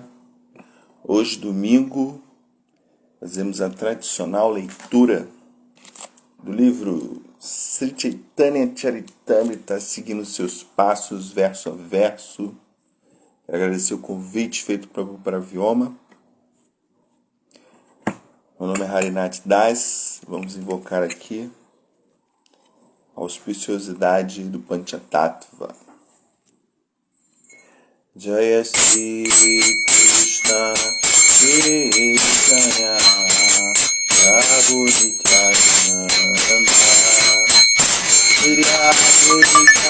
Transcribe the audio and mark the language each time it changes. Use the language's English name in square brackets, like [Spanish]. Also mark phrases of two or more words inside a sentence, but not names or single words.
[Portuguese] Hoje, domingo, fazemos a tradicional leitura do livro Sri Chaitanya Charitamrita, seguindo seus passos, verso a verso. Quero agradecer o convite feito para Vioma. Meu nome é Harinath Das. Vamos invocar aqui a auspiciosidade do Panchatattva. [Sanskrit] Jaya Shri Krishna Chaitanya Prabhu Nityananda Shri Advaita